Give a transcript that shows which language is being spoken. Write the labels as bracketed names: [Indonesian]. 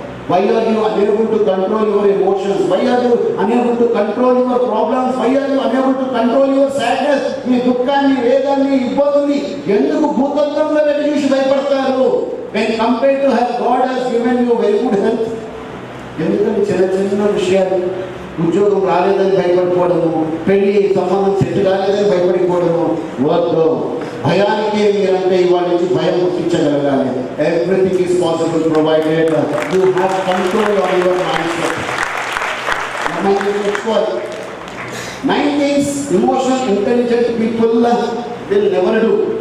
[English] Why are you unable to control your emotions? Why are you unable to control your problems? Why are you unable to control your sadness? [Telugu] మీ దుఃఖాన్ని, వేదాన్ని, ఇబ్బందుల్ని ఎందుకు భూతత్వంలో పెట్టి చూసి భయపడతారు? [English] When compared to her, God has given you very good health. [Telugu] ఎందుకంటే చిన్న చిన్న విషయాలు, ఉద్యోగం రాలేదని భయపడిపోవడము, పెళ్లి సంబంధం సెట్ కాలేదని భయపడిపోవడము వద్దు. భయానికి మీరంటే ఇవాళ నుంచి భయం పుట్టించగలగాలి. [English] Everything is possible provided you have control on your mind set. [Telugu] తెచ్చుకోవాలి. [English] 9 things emotional intelligent people will never do.